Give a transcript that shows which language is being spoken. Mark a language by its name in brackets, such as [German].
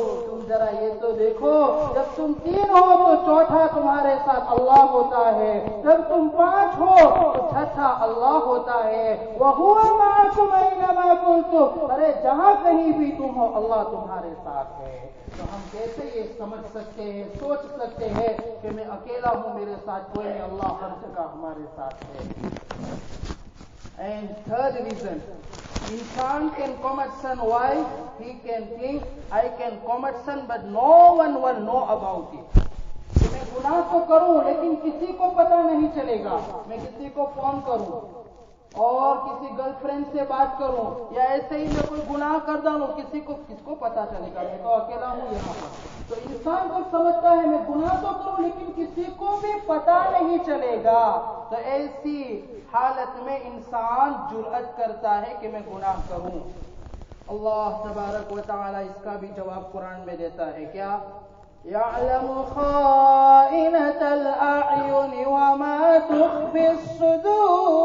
[Urdu] تم ذرا یہ تو دیکھو، جب تم 3 ہو تو چوتھا تمہارے ساتھ اللہ ہوتا ہے، جب تم 5 ہو تو چھٹا اللہ ہوتا ہے۔ [Arabic] وَهُوَ مَعَكُمْ أَيْنَمَا كُنتُمْ، [Urdu] ارے جہاں کہیں بھی تم ہو اللہ تمہارے ساتھ ہے۔ تو ہم کیسے یہ سمجھ سکتے ہیں، سوچ سکتے ہیں کہ میں اکیلا ہوں، میرے ساتھ کوئی نہیں، اللہ ہر جگہ ہمارے ساتھ ہے۔ [English] And third reason, insan can commit sin. Why? He can think I can commit sin, but no one will know about it. [Urdu] کہ میں گناہ تو کروں لیکن کسی کو پتہ نہیں چلے گا۔ میں کسی کو فون کروں اور کسی گرل فرینڈ سے بات کروں یا ایسے ہی میں کوئی گناہ کر ڈالوں، کس کو پتہ چلے گا؟ میں تو اکیلا ہوں یہاں پر۔ تو انسان کو سمجھتا ہے میں گناہ تو کروں لیکن کسی کو بھی پتہ نہیں چلے گا۔ تو ایسی حالت میں انسان جرأت کرتا ہے کہ میں گناہ کروں۔ اللہ تبارک و تعالی اس کا بھی جواب قرآن میں دیتا ہے، کیا؟ [Arabic] يَعْلَمُ خَائِنَةَ الْأَعْيُنِ وَمَا تُخْفِي الصُّدُورُ۔